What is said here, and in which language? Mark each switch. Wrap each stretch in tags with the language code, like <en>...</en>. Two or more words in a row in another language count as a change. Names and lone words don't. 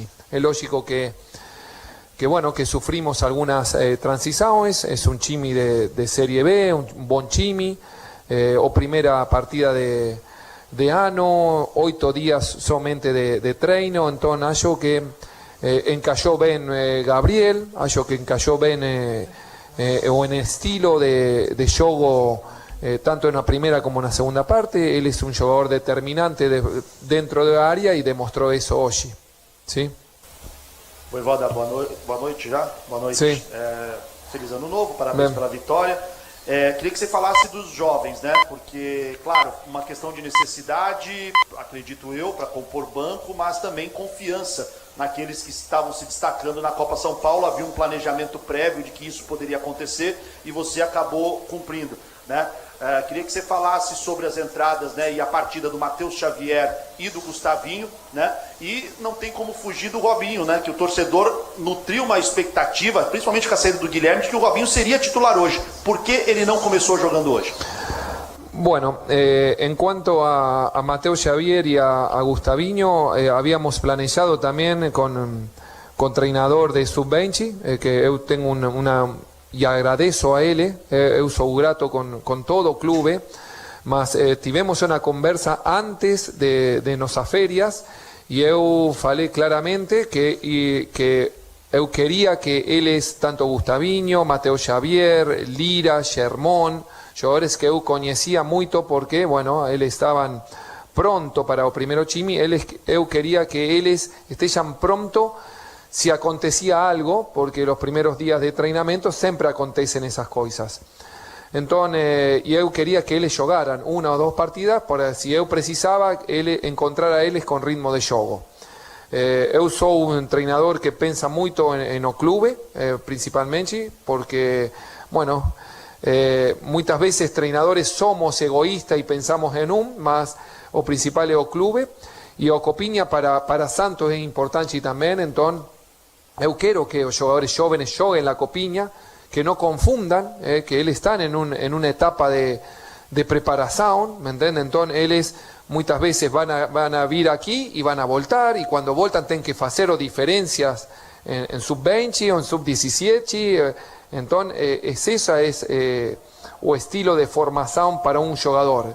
<es>Es lógico que bueno, que sufrimos algunas transiciones, es un Chimi de Serie B, un buen Chimi, o primera partida de ano, 8 días solamente de treino, entonces</es> <pt>acho que</pt> <es>encajó bien Gabriel,</es> <pt>acho que</pt> <es>encajó bien o en estilo de juego, tanto en la primera como en la segunda parte. Él es un jugador determinante dentro de la área y demostró eso hoy. ¿Sí?</es> <pt>Vojvoda, boa noite já. Boa noite. Sim. Feliz ano novo, parabéns pela vitória. Queria que você falasse dos jovens, né? Porque, claro, uma questão de necessidade, acredito eu, para compor banco, mas também confiança naqueles que estavam se destacando na Copa São Paulo. Havia um planejamento prévio de que isso poderia acontecer e você acabou cumprindo, né? Queria que você falasse sobre as entradas, né, e a partida do Matheus Xavier e do Gustavinho, né? E não tem como fugir do Robinho, né? Que o torcedor nutriu uma expectativa, principalmente com a saída do Guilherme, de que o Robinho seria titular hoje. Por que ele não começou jogando hoje?</pt> <es>Bueno, en cuanto a Mateo Xavier y a Gustavinho, habíamos planejado también con treinador de Sub-20, que yo tengo y</es> <pt>agradeço a ele, eu sou grato</pt> <es>con</es> <pt>todo o clube, mas tivemos</pt> <es>una conversa antes de nuestras ferias y</es> <pt>eu falei claramente que eu quería que eles, tanto Gustavinho, Mateo Xavier, Lira, Germón, jogadores que eu conhecía muito porque, bueno, eles estaban pronto para o primeiro time, eu quería que eles estejam pronto si acontecia algo, porque</pt> <es>los primeros días</es> <pt>de treinamento sempre acontecen esas coisas. Então, eu queria que eles jogaran uma ou duas partidas para, se eu precisava, encontrar a eles com ritmo de jogo. Eu sou um treinador que pensa muito no clube, principalmente, porque, bueno, muitas vezes treinadores somos egoístas e pensamos em mas o principal é o clube, e a Copinha para Santos é importante também, então eu quero que os jogadores jovens joguem a Copinha,</pt> <es>que no confundan, que ellos están en una etapa de preparación, ¿me entienden? Entonces ellos muchas veces van a vir aquí y van a voltar, y cuando voltan tienen que hacer diferencias en sub-20 o en sub-17, entonces ese es o estilo de formación para un jugador.</es>